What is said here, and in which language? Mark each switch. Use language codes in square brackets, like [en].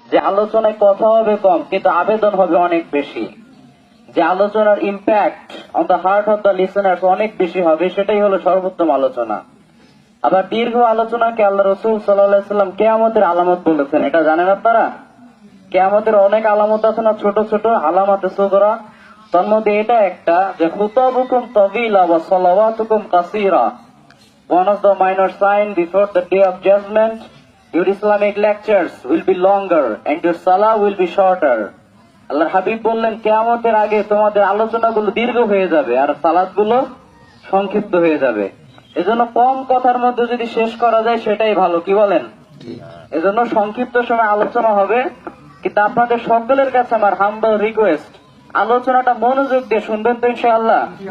[bn] যে আলোচনায় কথা হবে কম কিন্তু আবেদন হবে অনেক বেশি, যে আলোচনার [en] impact on the heart of the listeners [bn] অনেক বেশি হবে, সেটাই হলো সর্বোত্তম আলোচনা। আবার দীর্ঘ আলোচনাকে আল্লাহ রাসূল সাল্লাল্লাহু আলাইহি ওয়াসাল্লাম কিয়ামতের আলামত বলেছেন। এটা জানেন আপনারা? কিয়ামতের অনেক আলামত আছে না, ছোট ছোট আলামাতে সুগরা। তার মধ্যে এটা একটা, যে [ar] খুতাবুকুম তাবিলা ওয়া সালাওয়াতুকুম কাসীরা। [en] One of the minor sign before the day of judgment, your Islamic lectures will be longer and your salah will be shorter. [bn] আল্লাহর হাবিব বললেন, কিয়ামতের আগে তোমাদের আলোচনাগুলো দীর্ঘ হয়ে যাবে আর সালাতগুলো সংক্ষিপ্ত হয়ে যাবে। এজন্য কম কথার মধ্যে যদি শেষ করা যায় সেটাই ভালো, কি বলেন? এজন্য সংক্ষিপ্ত সময় আলোচনা হবে। কিন্তু আপনাদের সকলের কাছে আমার [en] humble request, [bn] আলোচনাটা মনোযোগ দিয়ে শুনবেন তো ইনশাআল্লাহ।